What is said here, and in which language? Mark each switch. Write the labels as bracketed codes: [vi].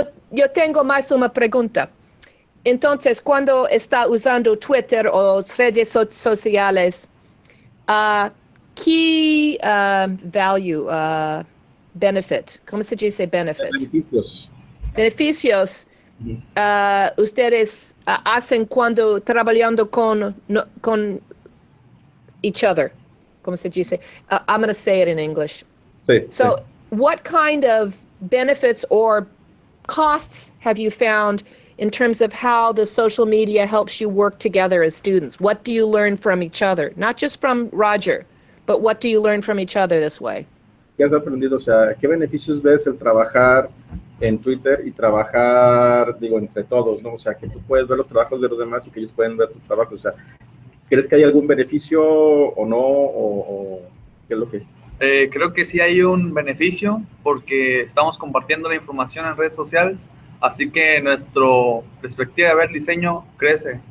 [es] Yo tengo más una pregunta. Entonces, cuando está usando Twitter o redes sociales, ¿qué [en] value, benefit? [es] ¿Cómo se dice benefit? Beneficios. Beneficios ustedes hacen cuando trabajando con [en] each other? [es] ¿Cómo se dice? [en] I'm going to say it in English. [es] Sí, [en] So, [es] sí. [en] what kind of benefits or costs have you found in terms of how the social media helps you work together as students? What do you learn from each other? Not just from Roger, but what do you learn from each other this way? [es] ¿Qué has aprendido? O sea, ¿qué beneficios ves el trabajar en Twitter y trabajar, digo, entre todos, ¿no? O sea, que tú puedes ver los trabajos de los demás y que ellos pueden ver tus trabajos. O sea, ¿crees que hay algún beneficio o no? ¿O qué es lo que...? Creo que sí hay un beneficio porque estamos compartiendo la información en redes sociales, así que nuestra perspectiva de ver diseño crece.